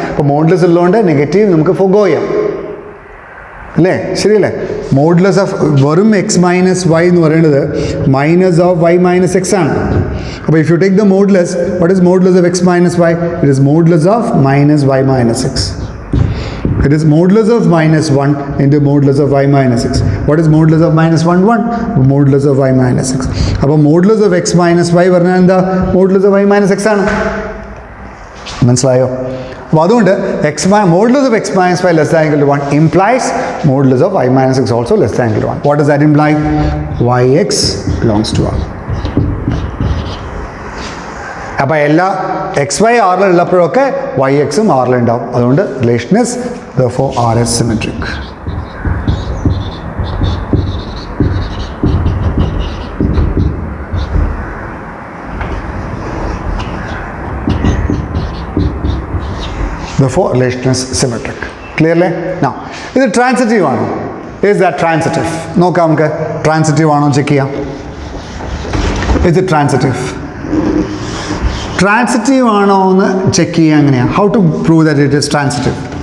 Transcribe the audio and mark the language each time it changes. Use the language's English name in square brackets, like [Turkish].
[Malayalam] അപ്പോൾ മോഡ്ലെസ് ഉള്ളതുകൊണ്ട് നെഗറ്റീവ് നമുക്ക് ഫൊഗോ ചെയ്യാം അല്ലേ? ശരിയല്ലേ? മോഡ്ലെസ് ഓഫ് വെറും എക്സ് മൈനസ് വൈ എന്ന് പറയുന്നത് minus of Y minus X ആണ്. [English] അപ്പോൾ if you take the modulus, what is modulus of x minus y? It is modulus of minus y minus x. It is modulus of minus 1 into modulus of y minus x. What is modulus of minus 1? 1. Modulus of y minus x. അപ്പോൾ modulus of x minus y [Malayalam] പറഞ്ഞാൽ എന്താ? [English] modulus of y minus x ആണ്. മനസ്സിലായോ? അപ്പോൾ അതുകൊണ്ട് modulus of x minus y less than equal to 1 implies modulus of y minus x also less than equal to 1. What does that imply? yx belongs to r. [Malayalam] അപ്പോൾ എല്ലാ X Y ആറിലുള്ളപ്പോഴൊക്കെ Y എക്സും ആറിലുണ്ടാവും. [English] അതുകൊണ്ട് relation is therefore r is symmetric. Therefore relation is symmetric. Clearly? Now, is it transitive ആണോ? Is that transitive? [Malayalam] നോക്കാം നമുക്ക് transitive ആണോ check ചെയ്യാം. [English] Is it transitive? [Malayalam] Transitive ആണോ എന്ന് ചെക്ക് ചെയ്യുക എങ്ങനെയാണ്? [English] How to prove that it is transitive?